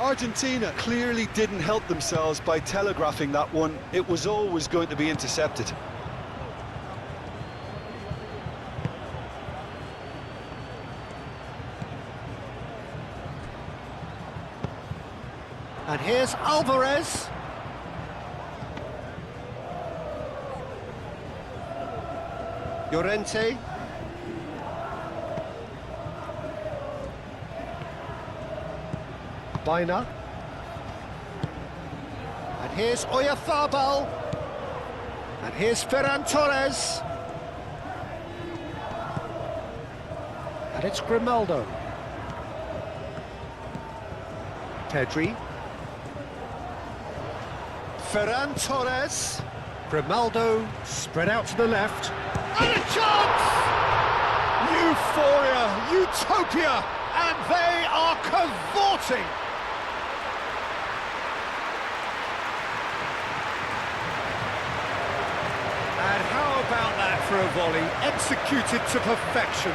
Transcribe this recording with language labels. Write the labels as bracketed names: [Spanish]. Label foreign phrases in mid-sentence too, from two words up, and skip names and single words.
[English] Argentina clearly didn't help themselves by telegraphing that one. It was always going to be intercepted. And here's Alvarez. Llorente. Baina. And here's Oyarzabal. And here's Ferran Torres. And it's Grimaldo. Pedri. Ferran Torres. Grimaldo spread out to the left. And a chance! Euphoria, utopia, and they are cavorting. And how about that for a volley, executed to perfection?